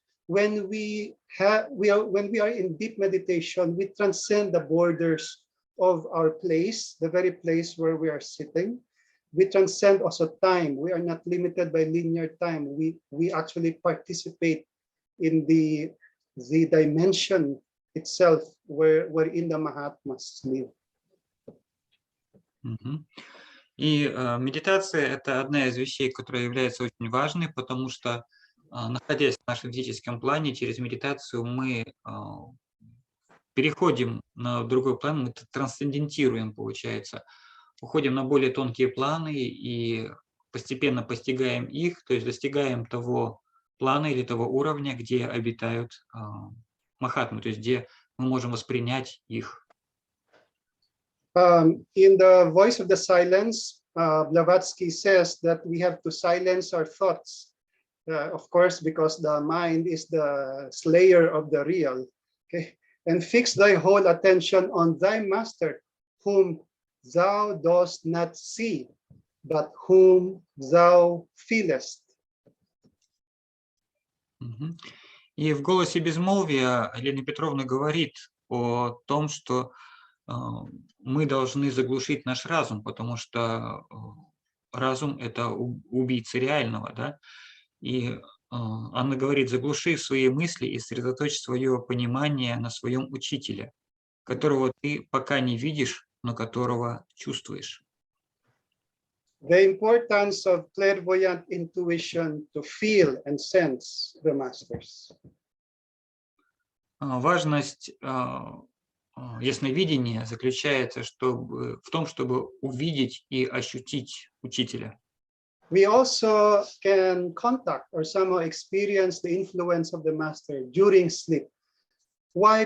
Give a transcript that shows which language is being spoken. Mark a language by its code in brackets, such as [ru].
[en] When we are in deep meditation, we transcend the borders of our place, the very place where we are sitting. We transcend also time. We are not limited by linear time. We actually participate in the dimension itself wherein the Mahatmas live. [ru] И медитация – это одна из вещей, которая является очень важной, потому что, находясь в нашем физическом плане, через медитацию мы переходим на другой план, мы трансцендентируем, получается, уходим на более тонкие планы и постепенно постигаем их, то есть достигаем того плана или того уровня, где обитают махатмы, то есть где мы можем воспринять их. [en] In the Voice of the Silence, Blavatsky says that we have to silence our thoughts, of course, because the mind is the slayer of the real, okay? And fix thy whole attention on thy master, whom thou dost not see, but whom thou feelest. [ru] И в «Голосе безмолвия» Елена Петровна говорит о том, что мы должны заглушить наш разум, потому что разум – это убийца реального, да? И Анна говорит: заглуши свои мысли и сосредоточь свое понимание на своем учителе, которого ты пока не видишь, но которого чувствуешь. [en] The importance of clairvoyant intuition to feel and sense the masters. [ru] Важность ясновидения заключается в том, чтобы увидеть и ощутить учителя. [en] We also can contact or somehow experience the influence of the master during sleep. Why?